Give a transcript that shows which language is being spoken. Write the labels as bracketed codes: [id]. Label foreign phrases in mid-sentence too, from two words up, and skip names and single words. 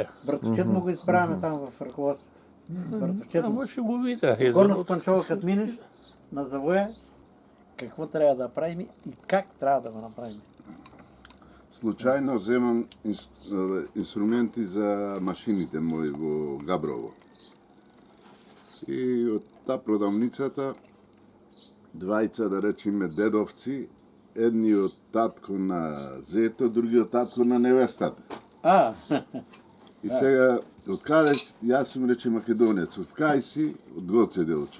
[bg] Братовчет му го изправяме там в ръководството. Братовчет му. Ама ще го видя. Горно Спанчево, като минеш на завоя, какво трябва да правим и как трябва да го направим. Случайно вземам инструменти за машините мои во Габрово. [mk] И од та продавницата двајца, да речеме, дедовци, едни од татко на зето, други од татко на невестата. И сега, од каде си, јас сум рече македонец, од кај си, од Гоце Делчев.